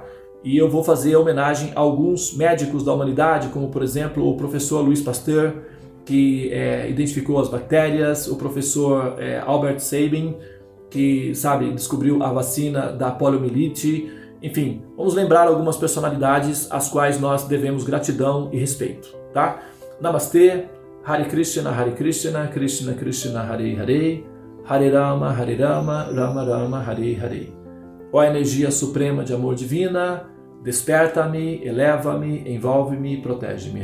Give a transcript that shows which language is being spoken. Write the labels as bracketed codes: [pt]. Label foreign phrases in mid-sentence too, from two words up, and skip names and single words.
[pt] E eu vou fazer homenagem a alguns médicos da humanidade, como por exemplo o professor Louis Pasteur, que identificou as bactérias, o professor Albert Sabin, que descobriu a vacina da poliomielite. Enfim, vamos lembrar algumas personalidades às quais nós devemos gratidão e respeito, tá? Namastê, [sa] Hare Krishna, Krishna Krishna, Hare Hare, Hare Rama, Rama Rama, Hare Hare. [pt] Ó energia suprema de amor divina, desperta-me, eleva-me, envolve-me e protege-me.